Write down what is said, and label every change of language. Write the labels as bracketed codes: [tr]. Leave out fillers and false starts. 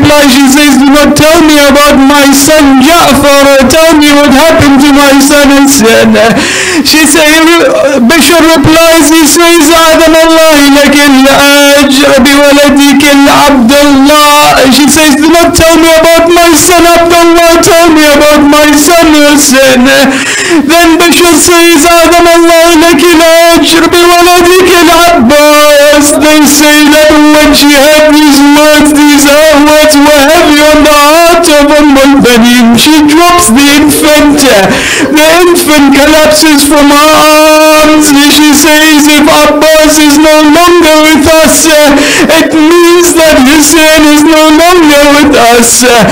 [en] She says, do not tell me about my son Ja'far, tell me what happened to my son Hussein. She says, Bishr replies, he says, [ar] أعظم الله لك الأجر بولدك [en] Abdullah. She says, do not tell me about my son Abdullah, tell me about my son Hussein. Then Bishr says, [ar] أعظم الله لك الأجر بولدك Abbas. [en] They say that when she heard these words were heavy on the heart of al-Banin. She drops the infant. The infant collapses from her arms. She says, if Abbas is no longer with us, it means that Hussein is no longer with us.